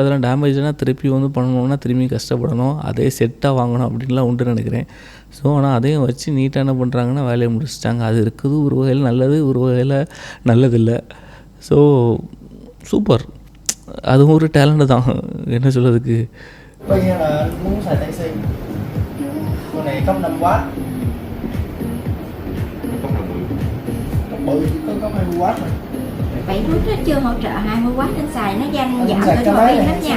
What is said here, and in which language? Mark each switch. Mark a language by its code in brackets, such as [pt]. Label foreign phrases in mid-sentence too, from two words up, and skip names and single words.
[ta] அதெல்லாம் டேமேஜ்னால் திருப்பி வந்து பண்ணணுன்னா திரும்பி கஷ்டப்படணும். அதே செட்டாக வாங்கணும் அப்படின்லாம் உண்டு நினைக்கிறேன். ஸோ ஆனால் அதையும் வச்சு நீட்டாக என்ன பண்ணுறாங்கன்னா வேலையை முடிச்சிட்டாங்க. அது இருக்குது ஒரு வகையில் நல்லது, ஒரு வகையில் நல்லதில்லை. ஸோ சூப்பர், அதுவும் ஒரு டேலண்ட்டு தான், என்ன சொல்கிறதுக்கு. [vi] Vậy lúc đó chưa hỗ trợ 20W anh xài nó giảm cái thổi pin lắm nha.